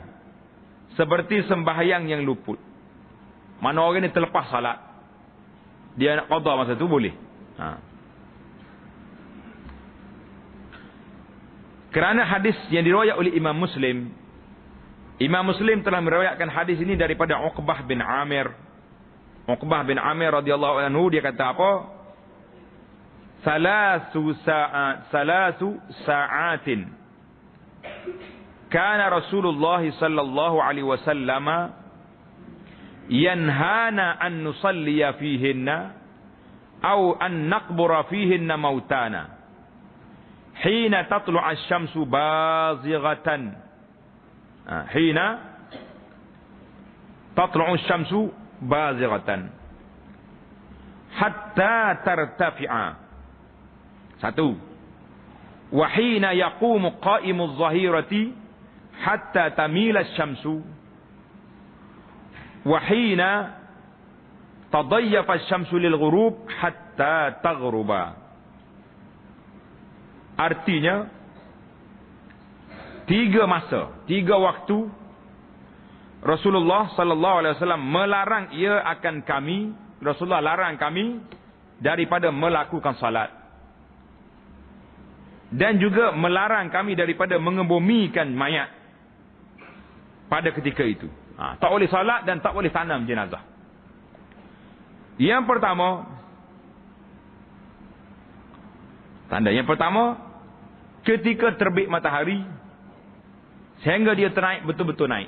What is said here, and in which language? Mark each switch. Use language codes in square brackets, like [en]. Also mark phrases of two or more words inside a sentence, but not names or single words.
[ms] Seperti sembahyang yang luput. Mana orang ni terlepas salat, dia nak qada masa tu boleh. Kerana hadis yang diriwayat oleh Imam Muslim, Imam Muslim telah meriwayatkan hadis ini daripada Uqbah bin Amir. Uqbah bin Amir [ar] رضي الله عنه, [ms] dia kata apa? [ar] ثلاث ساعات كان رسول الله صلى الله عليه وسلم ينهانا أن نصلي فيهن أو أن نقبر فيهن موتانا حين تطلع الشمس بازغة. حين تطلع الشمس بازغة حتى ترتفع. [ms] Satu. [ar] وحين يقوم قائم الظهيرة حتى تميل الشمس وحين تضيف الشمس للغروب حتى تغرب. [ms] Artinya 3 masa, 3 waktu Rasulullah [ar] صلى الله عليه وسلم [ms] melarang ia akan kami, Rasulullah larang kami daripada melakukan salat. Dan juga melarang kami daripada mengebumikan mayat pada ketika itu. Tak boleh salat dan tak boleh tanam jenazah. Yang pertama, tanda yang pertama, ketika terbit matahari sehingga dia ternaik, betul-betul naik.